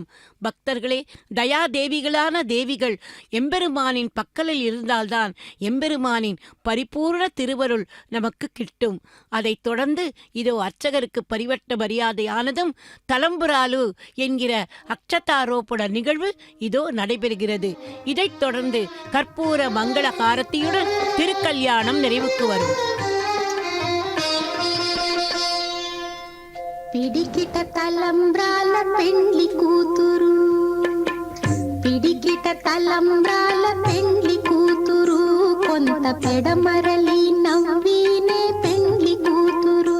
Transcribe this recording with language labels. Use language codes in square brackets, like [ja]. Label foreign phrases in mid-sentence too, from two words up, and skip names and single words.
[ta] பக்தர்களே, தயாதேவிகளான தேவிகள் எம்பெருமானின் பக்கலில் இருந்தால்தான் எம்பெருமானின் பரிபூர்ண திருவருள் நமக்கு கிட்டும். அதைத் தொடர்ந்து இதோ அர்ச்சகருக்கு பரிவட்ட மரியாதையானதும் தலம்புராலு என்கிற அக்ஷதாரோபண நிகழ்வு இதோ நடைபெறுகிறது. இதைத் தொடர்ந்து கற்பூர மங்கள காரத்தியுடன் திருக்கல்யாணம் நிறைவுக்கு வரும். [te] పిడికిట తలంబ్రాల పెండ్లి కూతురు, పిడికిట తలంబ్రాల పెండ్లి కూతురు, కొంత పెడమరలి నవ్వినే పెండ్లి కూతురు.